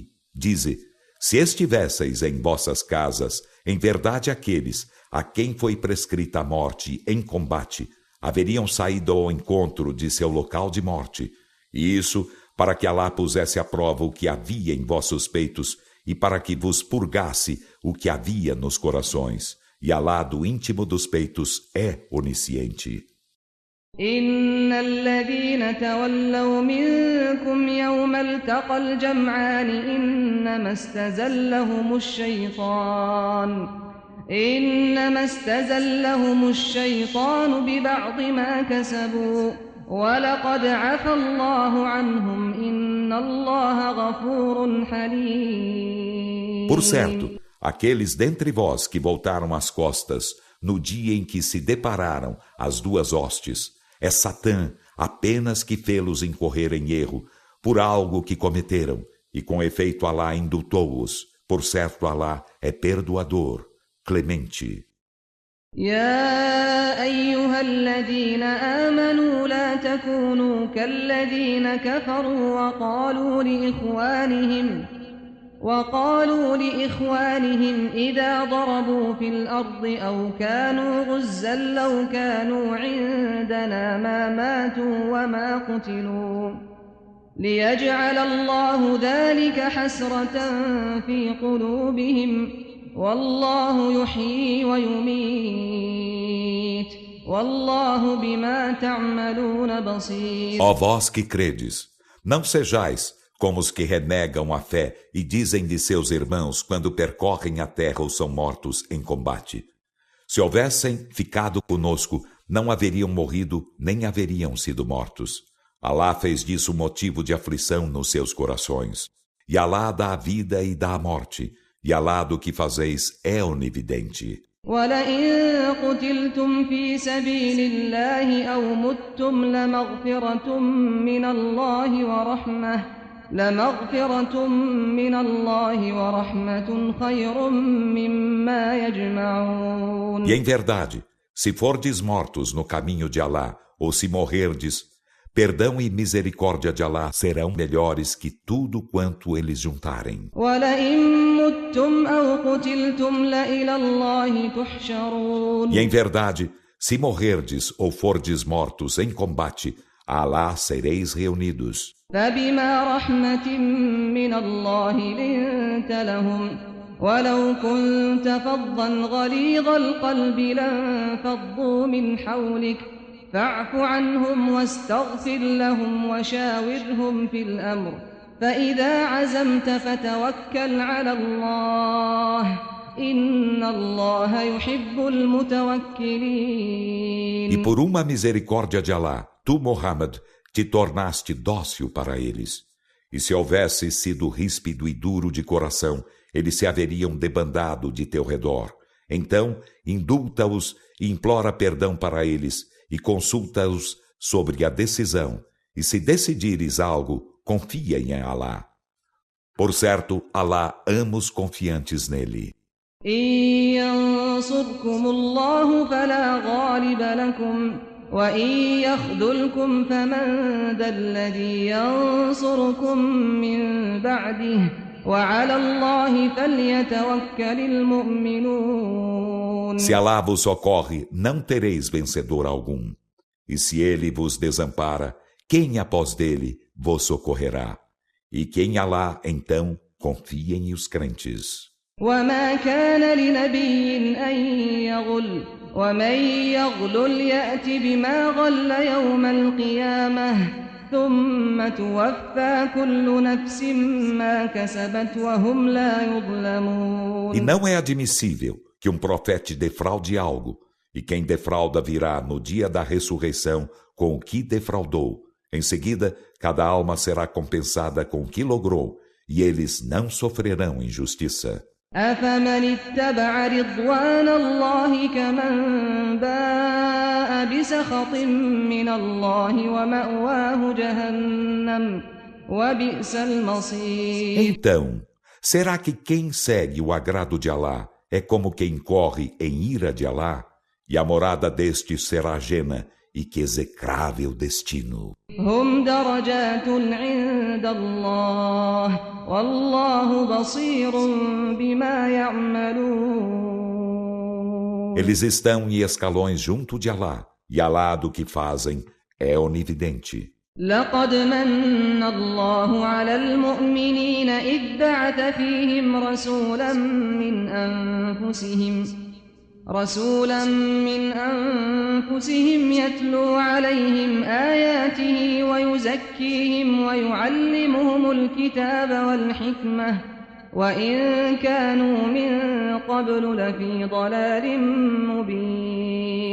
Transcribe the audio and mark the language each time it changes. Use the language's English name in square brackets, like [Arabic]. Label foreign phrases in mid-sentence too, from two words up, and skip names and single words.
[Portuguese] Dize, se estivesseis em vossas casas, em verdade aqueles a quem foi prescrita a morte em combate, haveriam saído ao encontro de seu local de morte, e isso para que Alá pusesse à prova o que havia em vossos peitos e para que vos purgasse o que havia nos corações. E Alá do íntimo dos peitos é onisciente. [Arabic] إن الذين تولوا منكم يوم التقى الجمعان إنما استزلهم الشيطان ببعض ما كسبوا ولقد عفى الله عنهم إن الله غفور حليم. [Portuguese] Por certo, aqueles dentre vós que voltaram as costas no dia em que se depararam as duas hostes, é Satã apenas que fê-los incorrer em erro por algo que cometeram, e com efeito Alá indultou-os. Por certo, Alá é perdoador, clemente. [Arabic] يا أيها الذين آمنوا لا تكونوا كالذين كفروا وقالوا لإخوانهم إذا ضربوا في الأرض أو كانوا غزا لو كانوا عندنا ما ماتوا وما قتلوا ليجعل الله ذلك حسرة في قلوبهم والله يحيي ويميت والله بما تعملون بصير. [Portuguese] Ó vós que credes, não sejais como os que renegam a fé e dizem de seus irmãos quando percorrem a terra ou são mortos em combate. Se houvessem ficado conosco, não haveriam morrido nem haveriam sido mortos. Alá fez disso motivo de aflição nos seus corações. E Alá dá a vida e dá a morte. E Alá do que fazeis é onividente. [Arabic] وَلَئِن قُتِلْتُمْ فِي سَبِيلِ اللَّهِ أَوْ مُتُّمْ لَمَغْفِرَةٌ من الله ورحمة خير مما يجمعون. [Portuguese] E em verdade, se fordes mortos no caminho de Alá, ou se morrerdes, Perdão e misericórdia de Allah serão melhores que tudo quanto eles juntarem. E em verdade, se morrerdes ou fordes mortos em combate, a Allah sereis reunidos. [Arabic] فبما رحمة من الله لنت لهم ولو كنت فظا غليظ القلب لانفضوا من حولك فاعف عنهم واستغفر لهم وشاورهم في الأمر فإذا عزمت فتوكل على الله إن الله يحب المتوكلين. [Portuguese] E por uma misericórdia de Allah, tu, Muhammad, te tornaste dócil para eles. E se houvesse sido ríspido e duro de coração, eles se haveriam debandado de teu redor. Então, indulta-os e implora perdão para eles, e consulta-os sobre a decisão. E se decidires algo, confia em Allah. Por certo, Allah ama os confiantes nele. [Arabic] إن ينصركم الله فلا غالب لكم وإن يخذلكم فمن ذا الذي ينصركم من بعده وعلى الله فليتوكل المؤمنون. [Portuguese] Se Allah vos socorre, não tereis vencedor algum. E se ele vos desampara, quem após dele vos socorrerá? E quem Allah, então, confiem os crentes. [Arabic] وما كان لنبي أن يغل ومن يغلل يأت بما غل يوم القيامة ثم توفى كل نفس ما كسبت وهم لا يظلمون. [Portuguese] E não é admissível que um profeta defraude algo, e quem defrauda virá no dia da ressurreição com o que defraudou. Em seguida, cada alma será compensada com o que logrou, e eles não sofrerão injustiça. [Arabic] أفمن اتبع رضوان الله كمن باء بسخط من الله ومأواه جهنم وبئس المصير. [Portuguese] Então, será que quem segue o agrado de Allah é como quem corre em ira de Allah? E a morada deste será Jena, e que execrável destino. [Arabic] هم درجات عند الله والله بصير بما يعملون. [Portuguese] Eles estão em escalões junto de Allah, e Allah do que fazem é onividente. [Arabic] لقد من الله على المؤمنين إذ بعث فيهم رسولا من أنفسهم يتلو عليهم آياته ويزكيهم ويعلمهم الكتاب والحكمة وإن كانوا من قبل لفي ضلال مبين.